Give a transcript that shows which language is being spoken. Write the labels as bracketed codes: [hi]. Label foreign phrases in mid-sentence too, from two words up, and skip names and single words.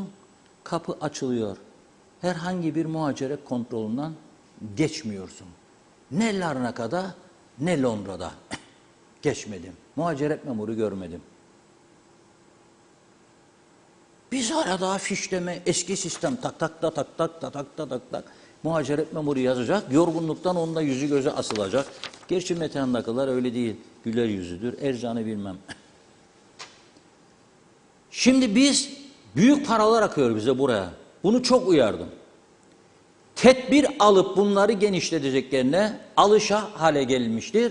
[tr] Kapı açılıyor. Herhangi bir muhaceret kontrolünden geçmiyorsun. Ne Larnaka'da ne Londra'da geçmedim. Muhaceret memuru görmedim. Biz hala daha fişleme, eski sistem tak tak da tak tak da tak da tak tak. Muhaceret memuru yazacak, yorgunluktan onunla yüzü göze asılacak. Gerçi Metehan'dakiler öyle değil, güler yüzüdür, Ercan'ı bilmem. Şimdi biz, büyük paralar akıyor bize buraya. Bunu çok uyardım. Tedbir alıp bunları genişleteceklerine alışa hale gelmiştir.